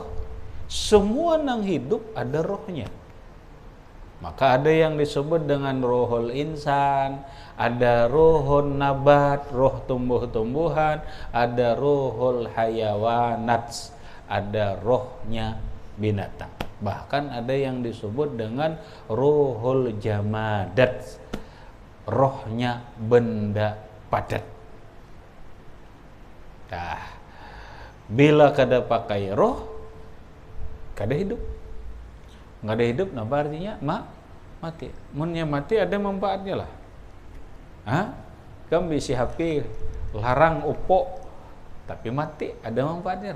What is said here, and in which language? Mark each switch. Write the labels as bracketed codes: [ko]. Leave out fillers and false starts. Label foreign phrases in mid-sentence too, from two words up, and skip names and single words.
[id] Semua yang hidup ada rohnya. Maka ada yang disebut dengan [ar] روح الإنسان, [id] ada [ar] روح النبات, [id] roh tumbuh-tumbuhan, ada [ar] روح الحيوانات, [id] ada rohnya binatang. Bahkan ada yang disebut dengan [ar] روح الجمادات, [id] rohnya benda padat. Nah, [bjn] bila kada pakai roh, kada hidup. [id] Nggak ada hidup, apa artinya? Mati. [bjn] Munnya mati ada manfaatnya lah. Kamu bisi HP, larang upo, tapi mati ada manfaatnya lah.